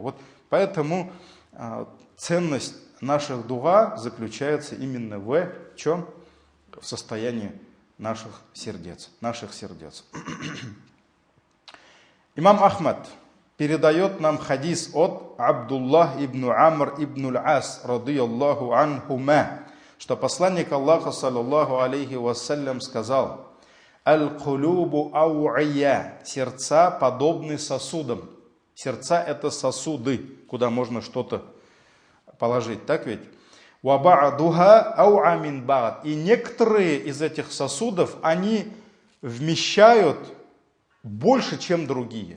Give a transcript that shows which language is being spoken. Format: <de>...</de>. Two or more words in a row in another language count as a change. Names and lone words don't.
<ru>Вот поэтому ценность наших дуа заключается именно в чем? В состоянии наших сердец. Имам Ахмад передает нам хадис от Абдуллах ибн Амр ибн аль-Ас,</ru> <ar>رضي الله عنهما,</ar> <ru>что посланник Аллаха,</ru> <ar>صلى الله عليه وسلم,</ar> <ru>сказал:</ru> <ar>«القلوب أوعية»</ar> <ru>– сердца подобны сосудам. Сердца – это сосуды, куда можно что-то положить, так ведь?</ru> <ar>«وبعضها أوعى من بعض»</ar> <ru>– и некоторые из этих сосудов, они вмещают больше, чем другие.</ru>